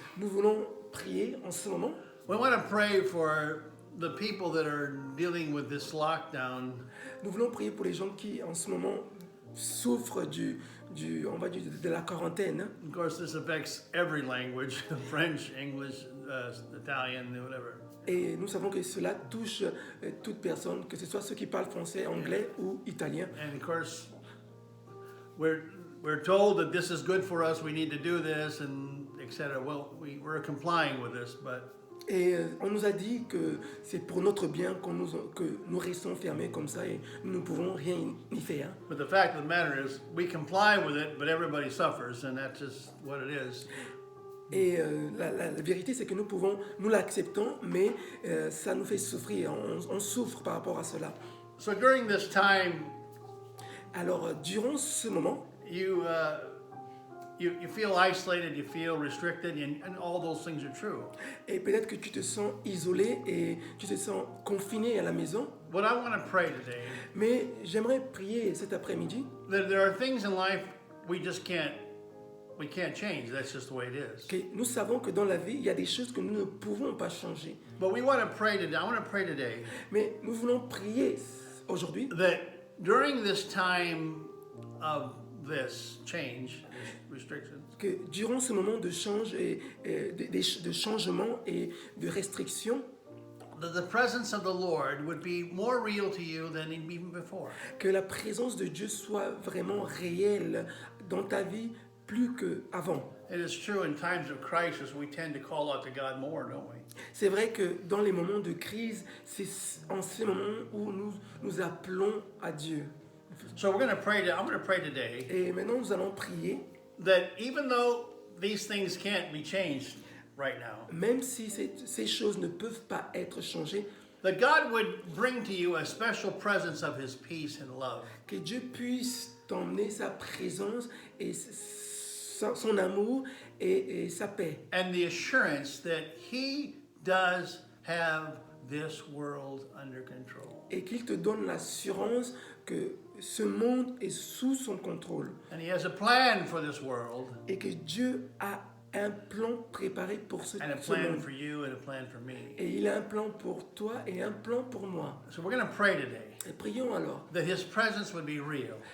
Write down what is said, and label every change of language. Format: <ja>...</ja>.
<fr>Nous voulons prier en ce moment.</fr> <en>We want to pray for the people that are dealing with this lockdown.</en> <fr>Nous voulons prier pour les gens qui, en ce moment, souffrent on va dire, de la quarantaine.</fr> <en>Of course, this affects every language, French, English, Italian, whatever.</en> <fr>Et nous savons que cela touche toute personne, que ce soit ceux qui parlent français, anglais ou italien.</fr> <en>And of course, we're told that this is good for us, we need to do this, and etc. Well, we're complying with this, but</en> <fr>Et on nous a dit que c'est pour notre bien que nous restons fermés comme ça et nous ne pouvons rien y faire.</fr> <en>but the fact of the matter is, we comply with it, but everybody suffers, and that's just what it is.</en> <fr>Et la vérité, c'est que nous l'acceptons, mais ça nous fait souffrir. On souffre par rapport à cela.</fr> <en>So during this time,</en> <fr>Alors, durant ce moment,</fr> <en>you feel isolated, you feel restricted, and all those things are true.</en> <fr>et peut-être que tu te sens isolé et tu te sens confiné à la maison,</fr> <en>But I want to pray today</en> <fr>mais j'aimerais prier cet après-midi</fr> <en>that there are things in life we can't change. That's just the way it is.</en> <fr>que nous savons que dans la vie, il y a des choses que nous ne pouvons pas changer.</fr> <en>But we want to pray today. I want to pray today</en> <fr>Mais nous voulons prier aujourd'hui</fr> <en>that during this time of this change, restrictions,</en> <fr>que durant ce moment de change et de changement et de restriction,</fr> <en>that the presence of the Lord would be more real to you than even before.</en> <fr>que la présence de Dieu soit vraiment réelle dans ta vie plus qu'avant.</fr> <en>It is true in times of crisis, we tend to call out to God more, don't we?</en> <fr>C'est vrai que dans les moments de crise, c'est en ces moments où nous appelons à Dieu.</fr> <en>So we're going to pray. I'm going to pray today</en> <fr>Et maintenant, nous allons prier,</fr> <en>that even though these things can't be changed right now,</en> <fr>même si ces choses ne peuvent pas être changées,</fr> <en>that God would bring to you a special presence of His peace and love.</en> <fr>que Dieu puisse t'emmener sa présence et son amour et sa paix.</fr> <en>And the assurance that He does have this world under control.</en> <fr>Et qu'il te donne l'assurance que ce monde est sous son contrôle.</fr> <en>And He has a plan for this world,</en> <fr>Et que Dieu a un plan préparé pour ce</fr> <en>and a</en> <fr>ce</fr> <en>plan</en> <fr>monde.</fr> <en>for you, and a plan for me.</en> <fr>Et il a un plan pour toi et un plan pour moi.</fr> <en>So we're going to pray today</en> <fr>Et prions alors</fr> <en>that His presence would be real,</en>